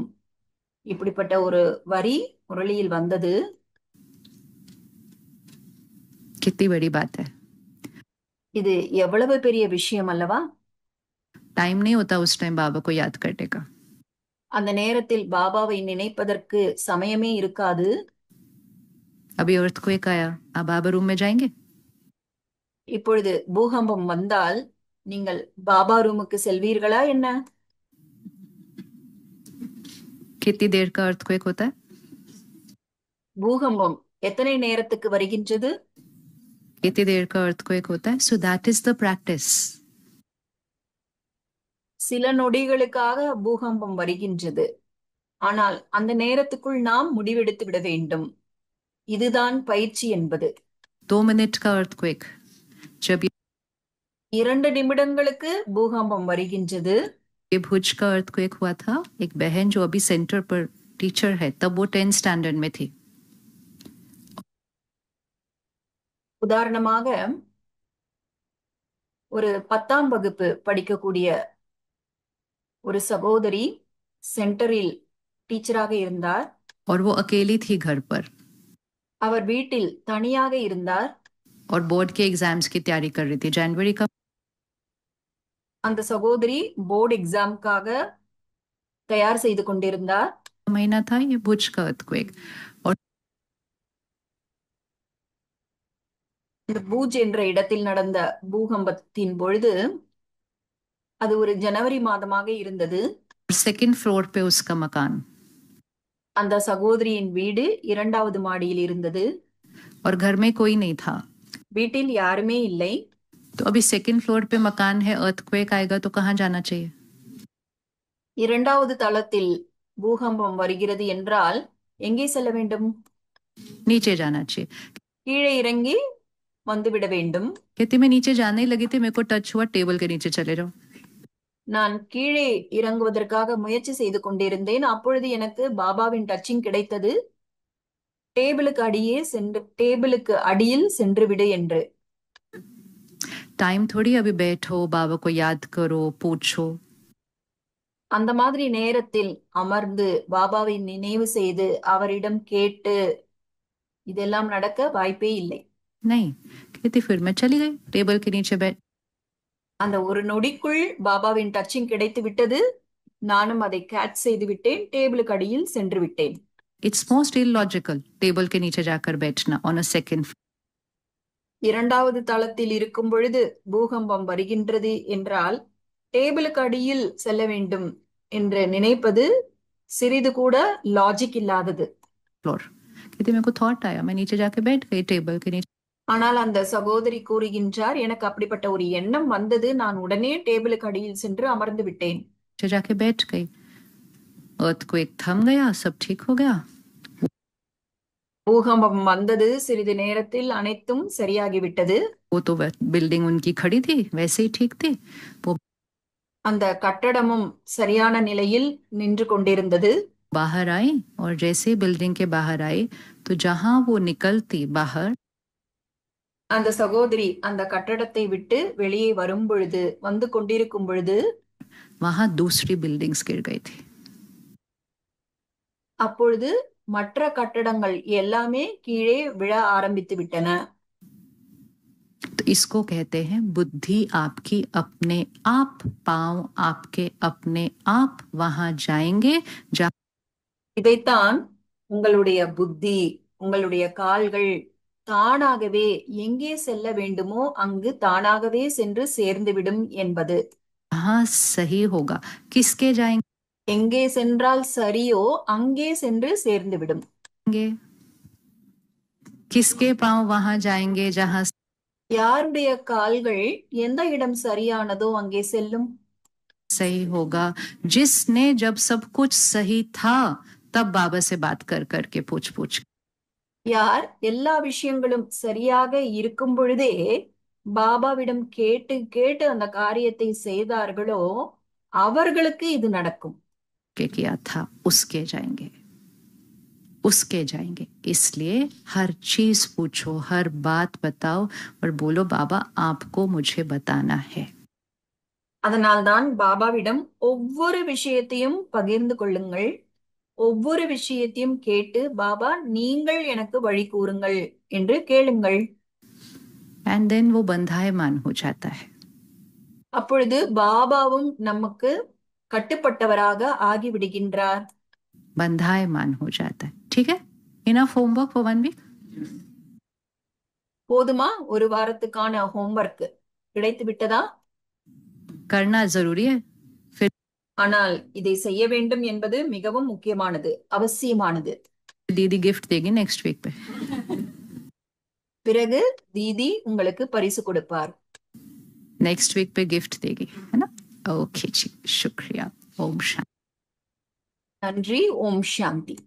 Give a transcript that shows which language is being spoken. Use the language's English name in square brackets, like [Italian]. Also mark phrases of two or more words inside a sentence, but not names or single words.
[Tamil] இப்படிப்பட்ட ஒரு வரி முரளியில் வந்தது. [Hindi] कितनी बड़ी बात है। [Tamil] இது எவ்வளவு பெரிய விஷயம் அல்லவா? [Hindi] टाइम नहीं होता उस टाइम बाबा को याद करने का। [Tamil] அந்த நேரத்தில் பாபாவை நினைப்பதற்கு சமயமே இருக்காது. [Hindi] अभी अर्थक्वेक आया, आप बाबा रूम में जाएंगे? [Tamil] இப்பொழுது பூகம்பம் வந்தால் நீங்கள் பாபா ரூமுக்கு செல்வீர்களா என்ன? [Hindi] कितनी देर का अर्थक्वेक होता है? [Tamil] பூகம்பம் எத்தனை நேரத்துக்கு வருகின்றது? [Hindi] कितनी देर का अर्थक्वेक होता है? [English] so that is the practice. [Tamil] சில நொடிகளுக்காக பூகம்பம் வருகின்றது, ஆனால் அந்த நேரத்துக்குள் நாம் முடிவெடுத்து விட வேண்டும். இதுதான் பயிற்சி என்பது. [Hindi] 2 मिनट का अर्थक्वेक, जब [Tamil] 2 நிமிடங்களுக்கு பூகம்பம் வருகின்றது. [Hindi] ये भुज का अर्थक्वेक हुआ था, एक बहन जो अभी सेंटर पर टीचर है, तब वो 10 स्टैंडर्ड में थी। [Tamil] உதாரணமாக ஒரு 10ஆம் வகுப்பு படிக்கக்கூடிய ஒரு சகோதரி சென்டரில் டீச்சராக இருந்தார். [Hindi] और वो अकेली थी घर पर, [Tamil] அவர் வீட்டில் தனியாக இருந்தார். [Hindi] और बोर्ड के एग्जाम्स की तैयारी कर रही थी। जनवरी का [Tamil] அந்த சகோதரி போர்டு எக்ஸாம்காக தயார் செய்து கொண்டிருந்தார். [Hindi] महीना था ये भुज का अर्थक्वेक। और [Tamil] இந்த பூஜ் என்ற இடத்தில் நடந்த பூகம்பத்தின் பொழுது, அது ஒரு ஜனவரி மாதமாக இருந்தது. [English] second floor [Hindi] पे उसका मकान, [Tamil] அந்த சகோதரியின் வீடு 2வது மாடியில் இருந்தது. [Hindi] और घर में कोई नहीं था। [Tamil] வீட்டில் யாருமே இல்லை. [Hindi] तो अभी [English] second floor [Hindi] पे मकान है, अर्थक्वेक आएगा तो कहाँ जाना चाहिए? [Tamil] 2வது தளத்தில் பூகம்பம் வருகிறது என்றால் எங்கே செல்ல வேண்டும்? [Hindi] नीचे जाना चाहिए। [Tamil] கீழே இறங்கி வந்துவிட வேண்டும். [Hindi] कहती मैं नीचे जाने ही लगी थी, मेरे को टच हुआ, टेबल के नीचे चले जाओ। [Tamil] நான் கீழே இறங்குவதற்காக முயற்சி செய்து கொண்டிருந்தேன். அப்பொழுது எனக்கு பாபாவின் டச்சிங் கிடைத்தது. டேபிளுக்கு அடியில் சென்று விடு என்று. [Hindi] टाइम थोड़ी अभी बैठो, बाबा को याद करो, पूछो। [Tamil] அந்த மாதிரி நேரத்தில் அமர்ந்து பாபாவை நினைவு செய்து அவரிடம் கேட்டு இதெல்லாம் நடக்க வாய்ப்பே இல்லை. [Hindi] नहीं, कहती फिर मैं चली गई टेबल के नीचे बैठ। [Tamil] அந்த ஒரு நொடிக்குள் பாபாவின் டச்சிங் கிடைத்து விட்டது. நானும் அதை கேட்ச் செய்து விட்டேன். டேபிளுக்கு அடியில் சென்று விட்டேன். [English] it's most illogical [Hindi] टेबल के नीचे जाकर बैठना [English] on a second. [Tamil] 2வது தளத்தில் இருக்கும் பொழுது பூகம்பம் வருகின்றது என்றால் டேபிளுக்கு அடியில் செல்ல வேண்டும் என்று நினைப்பது சிறிது கூட லாஜிக் இல்லாதது. [Hindi] फ्लोर, कहती मेरे को थॉट आया, मैं नीचे जाके बैठ गई टेबल के नीचे। [Tamil] ஆனால் அந்த சகோதரி கூறுகின்றார், எனக்கு அப்படிப்பட்ட ஒரு எண்ணம் வந்தது, நான் உடனே டேபிளுக்கு அடியில் சென்று அமர்ந்து விட்டேன். [Hindi] नीचे जाके बैठ गई, अर्थक्वेक थम गया, सब ठीक हो गया। [Tamil] பூகம்பம் வந்தது, சிறிது நேரத்தில் அனைத்தும் சரியாகிவிட்டது. [Hindi] वो तो बिल्डिंग उनकी खड़ी थी, वैसे ही ठीक थी। वो [Tamil] அந்த கட்டடமும் சரியான நிலையில் நின்று கொண்டிருந்தது. [Hindi] बाहर आई, और जैसे बिल्डिंग के बाहर आई तो जहां वो निकलती बाहर, [Tamil] அந்த சகோதரி அந்த கட்டடத்தை விட்டு வெளியே வரும் பொழுது, வந்து கொண்டிருக்கும் பொழுது, [Hindi] वहां दूसरी बिल्डिंग्स गिर गई थी। [Tamil] அப்பொழுது மற்ற கட்டடங்கள் எல்லாமே கீழே விழ ஆரம்பித்து விட்டன. [Hindi] तो इसको कहते हैं बुद्धि आपकी अपने आप, पांव आपके अपने आप वहां जाएंगे जहां। [Tamil] இதைத்தான் உங்களுடைய புத்தி, உங்களுடைய கால்கள் தானாகவே எங்கே செல்ல வேண்டுமோ அங்கு தானாகவே சென்று சேர்ந்துவிடும் என்பது. [Hindi] हाँ सही होगा, किसके जाएंगे? [Tamil] எங்கே சென்றால் சரியோ அங்கே சென்று சேர்ந்துவிடும். [Hindi] किसके पांव वहां जाएंगे जहां। [Tamil] யாருடைய கால்கள் எந்த இடம் சரியானதோ அங்கே செல்லும். [Hindi] सही होगा, जिसने जब सब कुछ सही था तब बाबा से बात कर करके पूछ पूछ। [Tamil] யார் எல்லா விஷயங்களும் சரியாக இருக்கும் பொழுதே பாபாவிடம் கேட்டு கேட்டு அந்த காரியத்தை செய்தார்களோ அவர்களுக்கு இது நடக்கும். [Hindi] के किया था उसके जाएंगे। उसके जाएंगे। इसलिए हर चीज पूछो, हर बात बताओ और बोलो बाबा आपको मुझे बताना है। [Tamil] அதனால்தான் பாபாவிடம் ஒவ்வொரு விஷயத்தையும் பகிர்ந்து கொள்ளுங்கள். ஒவ்வொரு விஷயத்தையும் கேட்டு பாபா நீங்கள் எனக்கு வழி கூறுங்கள் என்று கேளுங்கள். [English] and then [Hindi] वो बंधायमान हो जाता है। [Tamil] அப்பொழுது பாபாவும் நமக்கு கட்டுப்பட்டவராக ஆகிவிடுகின்றார். [Hindi] बंधायमान हो जाता है। ठीक है, [English] enough homework for 1 week. [Tamil] போதுமா? ஒரு வாரத்துக்கான ஹோம்வொர்க் கிடைத்து விட்டதா? [Hindi] करना जरूरी है। फिर [Tamil] ஆனால் இதை செய்ய வேண்டும் என்பது மிகவும் முக்கியமானது, அவசியமானது. [Hindi] दीदी गिफ्ट देगी [English] next week [Hindi] पे। [Tamil] பிறகு தீதி உங்களுக்கு பரிசு கொடுப்பார். [English] next week [Hindi] पे गिफ्ट देगी, है ना? ओके जी, शुक्रिया। ओम शांति। [Tamil] நன்றி. ஓம் சாந்தி.